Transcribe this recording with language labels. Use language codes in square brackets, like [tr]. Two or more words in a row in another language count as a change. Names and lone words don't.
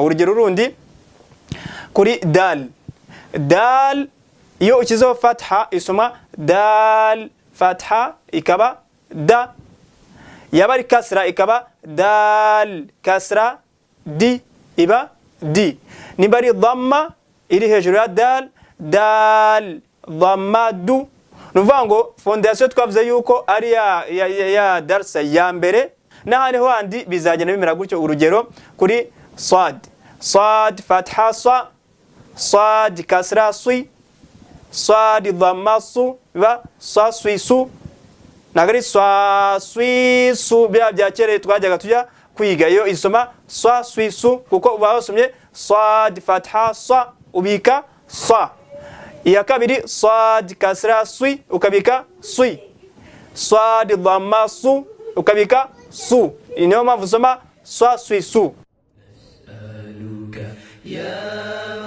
[rw] Urugero rundi kuri dal, dal iyo ukizeho fatha isoma dal fatha ikaba da, yaba ari kasra ikaba dal kasra di iba di. Nimba ari dhamma iri hejuru ya dal, dal dhamma du. Nuvuga ngo fondation twavuze yuko ari ya darsa ya mbere, n'ahandi handi bizagenda bimera gutyo. Urugero kuri sad, sad fatha sa, sad kasra si, sad dhamma su iba sa swi su. Nagari sa swi su bya kere twajyaga tujya kwiga, iyo isoma sa swi su kuko uba wasomye sad fatha sa ubika sa. Iya kabiri sad kasra swi ukabika swi, sad dhamma su ukabika su. Niyo mpamvu usoma sa swi su.